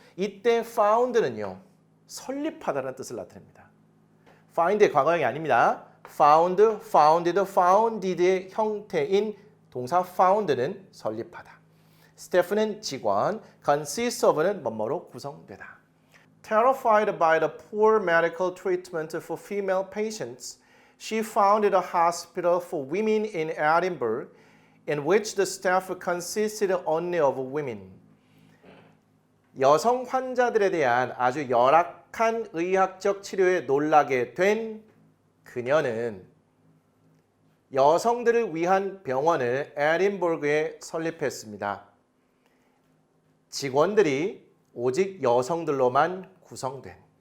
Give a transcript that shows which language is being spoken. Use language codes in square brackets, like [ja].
[ko] 이때 found는요. 설립하다라는 뜻을 나타냅니다. find의 과거형이 아닙니다. found, founded, founded의 형태인 동사 found는 설립하다. staff는 직원, consist of는 뭐뭐로 구성되다. [en] Terrified by the poor medical treatment for female patients, she founded a hospital for women in Edinburgh in which the staff consisted only of women. [ko] 여성 환자들에 대한 아주 열악한 의학적 치료에 놀라게 된 그녀는 여성들을 위한 병원을 에딘버그에 설립했습니다. 직원들이 오직 여성들로만 구성된.